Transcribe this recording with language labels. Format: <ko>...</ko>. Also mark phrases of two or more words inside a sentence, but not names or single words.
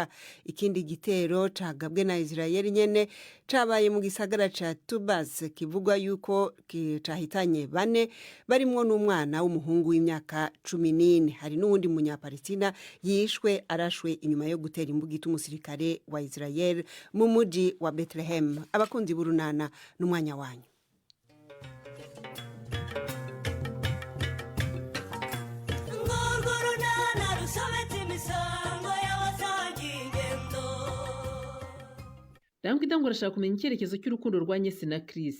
<rn>Ikindi gitero cagabwe na Israel nyene cabaye mu gisagara ca Tubas kivugwa yuko cahitanye 4 barimwo n'umwana w'umuhungu w'imyaka 14. Hari n'uwundi munyapalestina yishwe arashwe inyuma yo gutera imbugita umusirikare wa Israel mu muji wa Bethlehem.</rn> <rw>Abakunzi b'urunana n'umwanya wanyu. Rangwida ngo arashaka kumenya icyerekezo cy'urukundo rwa Nyesi na Chris.</rw>